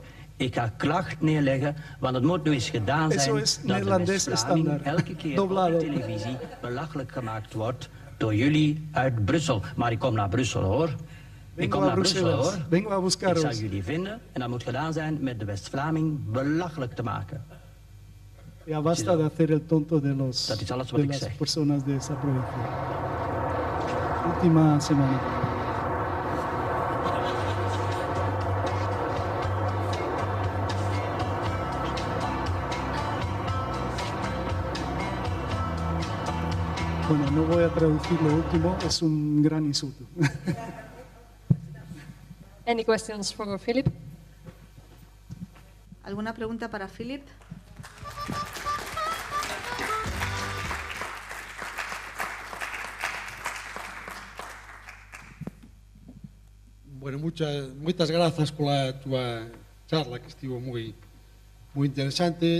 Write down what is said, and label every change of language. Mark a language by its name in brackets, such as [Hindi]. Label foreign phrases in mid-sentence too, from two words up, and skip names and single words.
[Dutch] Ik ga klacht neerleggen, want het moet nu eens gedaan zijn dat de West-Vlaming elke keer op de televisie belachelijk gemaakt wordt door jullie uit Brussel. Maar ik kom naar Brussel, hoor. Ik kom naar Brussel, hoor. Ik zal jullie vinden en dat moet gedaan zijn met de West-Vlaming belachelijk te maken. [Spanish] Ya basta de hacer el tonto de [Dutch] Dat is alles wat [Spanish] de [Dutch] ik [Spanish] las [Dutch] zeg. [Spanish] personas de esa provincia. Última semana. Bueno, no voy a traducir lo último, es un gran insulto. [English] Any questions for Philip? [Spanish] ¿Alguna pregunta para Philip? [Galician] Bueno, moitas grazas pola túa charla, que estivo moi interesante.